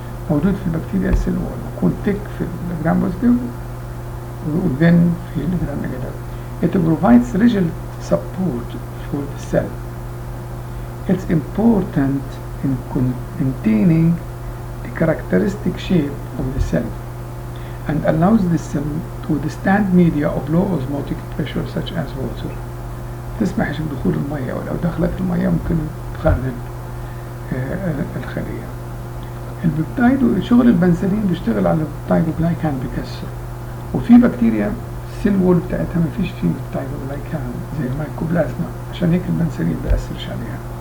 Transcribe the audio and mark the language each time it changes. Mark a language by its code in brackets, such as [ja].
[ar] موجود في البكتيريا cell wall، يكون thick في الجرام بوزيتيف وthen في الجرام نيجاتيف. [en] It provides rigid support for the cell. It's important in maintaining the characteristic shape of the cell and allows the cell to withstand media of low osmotic pressure such as water. [ar] تسمحش بدخول المية، ولو دخلت المية ممكن تخرب الخلية. البيبتايد شغل البنسلين بيشتغل على البيبتايدوجلايكان بيكسر، وفي بكتيريا السيل وول بتاعتها ما فيش فيه بيبتايدوجلايكان زي المايكوبلازما، عشان هيك البنسلين بيأثرش عليها.